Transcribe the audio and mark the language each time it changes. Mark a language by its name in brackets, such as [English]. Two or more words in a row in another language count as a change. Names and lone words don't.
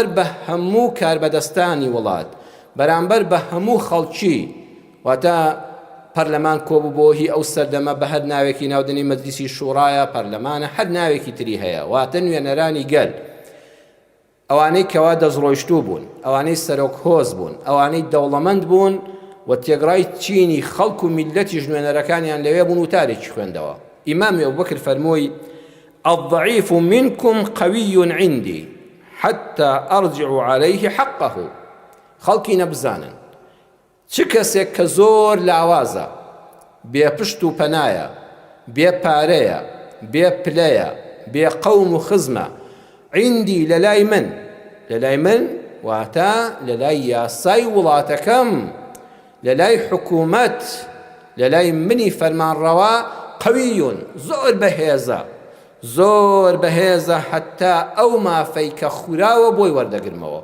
[Central Kurdish] بە هەموو کاربەدەستانی وڵات، بەرامبەر بە هەموو خەڵکی، واتە پەرلەمان کۆبوو هی ئەو سەردەمە بە هەر ناوێکی ناودنی مەجلیسی شوڕایە، پەرلەمانە، هەر ناوێکی تری هەیە، واتە نوێنەرانی گەل، ئەوانەی کەوا دەستڕۆیشتوو بوون، ئەوانەی سەرۆک هۆز بوون، ئەوانەی دەوڵەمەند بوون و تێگڕای چینی خەڵک و میلەتی ژنوێنەرەکانیان لەوێ بوون و تارێکی خوێندەوە. ئیمامی ئەبوبەکر فەرمووی: [Arabic] الضعيف منكم قوي عندي حتى أرجع عليه حقه. [Central Kurdish] خەڵکی نەبزانن چ کەسێک کە زۆر لاوازە، بێ پشت و پەنایە، بێ پارەیە، بێ پلەیە، بێ قەوم و خزمە، عندی لەلای من واتە لەلای یاسای وڵاتەکەم، لەلای حکوومەت، لەلای منی فەرمانڕەوا، قەویون، زۆر بەهێزە حتا ئەو مافەی کە خوراوە بۆی وەردەگرمەوە.